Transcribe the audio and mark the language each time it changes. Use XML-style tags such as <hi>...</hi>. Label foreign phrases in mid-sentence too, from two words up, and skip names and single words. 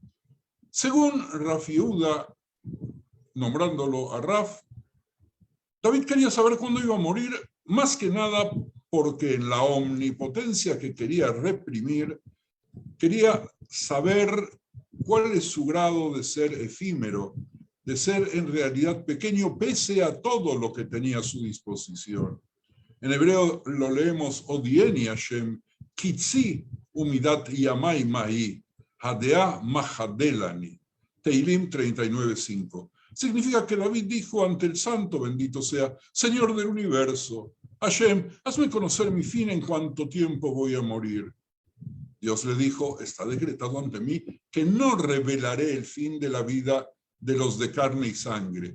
<es>Según Rav Yehuda, nombrándolo a Rav, David quería saber cuándo iba a morir, más que nada porque en la omnipotencia que quería reprimir, quería saber cuál es su grado de ser efímero, de ser en realidad pequeño pese a todo lo que tenía a su disposición. En hebreo lo leemos</es> <he>הודיעני השם, קצי ומדת ימי מה, אדעה מה חדל אני.</he> <es>Teilim 39:5. Significa que David dijo ante el santo, bendito sea, Señor del universo, Hashem, hazme conocer mi fin en cuánto tiempo voy a morir. Dios le dijo, está decretado ante mí que no revelaré el fin de la vida de los de carne y sangre.</es>